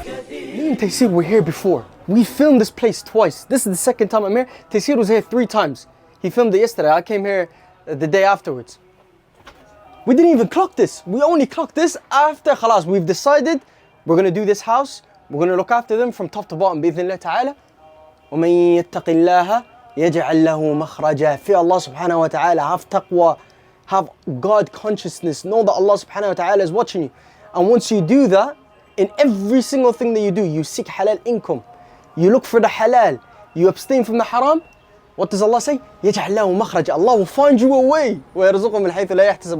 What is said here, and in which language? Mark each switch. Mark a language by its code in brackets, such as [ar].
[en] Me and Taysir were here before. We filmed this place twice. This is the second time I'm here. Taysir was here 3 times. He filmed it yesterday. I came here the day afterwards. We didn't even clock this. We only clocked this after khalas. We've decided we're going to do this house. We're going to look after them from top to bottom. [ar] بإذن الله تعالى. ومن يتق الله يجعل له مخرجا. [en] Fear Allah subhanahu wa ta'ala. Have taqwa. Have God consciousness. Know that Allah subhanahu wa ta'ala is watching you. And once you do that, in every single thing that you do, you seek halal income. You look for the halal. You abstain from the haram. What does Allah say? [ar] يجعل له مخرج. [en] Allah will find you a way. [ar] ويرزقه من حيث لا يحتسب.